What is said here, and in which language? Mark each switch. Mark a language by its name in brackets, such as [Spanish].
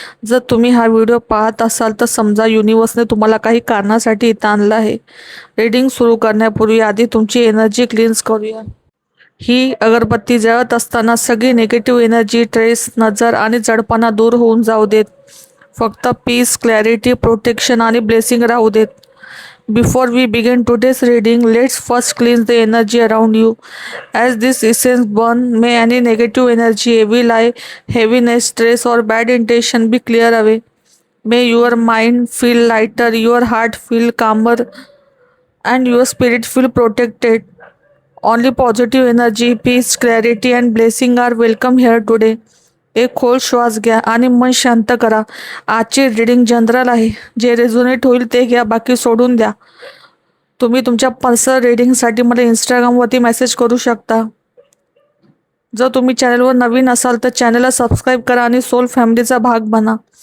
[Marathi] जर तुम्ही हा व्हिडिओ पाहत असाल तर समजा युनिवर्सने तुम्हाला काही कारणासाठी इथं आणलं आहे. रीडिंग सुरू करण्यापूर्वी आधी तुमची एनर्जी क्लीन्स करूया. ही अगरबत्ती जळत असताना सगळी निगेटिव्ह एनर्जी, ट्रेस, नजर आणि जडपणा दूर होऊन जाऊ देत. फक्त पीस, क्लॅरिटी, प्रोटेक्शन आणि ब्लेसिंग राहू देत. [English] Before we begin today's reading, let's first cleanse the energy around you. As this essence burn, may any negative energy, evil eye, heaviness, stress, or bad intention be clear away. May your mind feel lighter, your heart feel calmer, and your spirit feel protected. Only positive energy, peace, clarity, and blessing are welcome here today. [Marathi] एक खोल श्वास घ्या आणि मन शांत करा. आजची reading general आहे. जे रेझोनेट होईल ते घ्या, बाकी सोडून द्या. तुम्ही तुमच्या पर्सनल रीडिंगसाठी मला इंस्टाग्रामवरती मेसेज करू शकता. जर तुम्ही चॅनलवर नवीन असाल तर चॅनलला सबस्क्राईब करा आणि सोल फॅमिलीचा भाग बना.